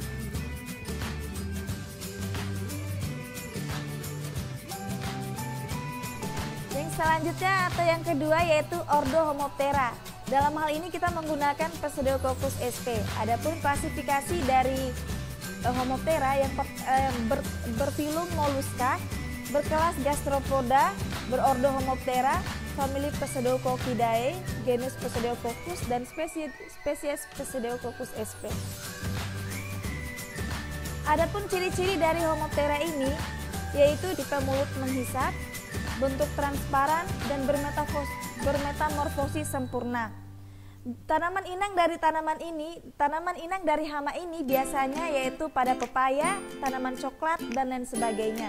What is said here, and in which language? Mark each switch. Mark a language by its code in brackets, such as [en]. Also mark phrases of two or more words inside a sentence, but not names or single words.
[id] Yang selanjutnya atau yang kedua yaitu ordo Homoptera. Dalam hal ini kita menggunakan Pseudococcus sp. Adapun klasifikasi dari Homoptera yang berfilum Mollusca, berkelas Gastropoda, berordo Homoptera, famili Pseudococcidae, genus Pseudococcus, dan spesies Pseudococcus sp. Adapun ciri-ciri dari Homoptera ini yaitu tipe mulut menghisap, bentuk transparan, dan bermetamorfosis sempurna. Tanaman inang dari hama ini biasanya yaitu pada pepaya, tanaman coklat, dan lain sebagainya.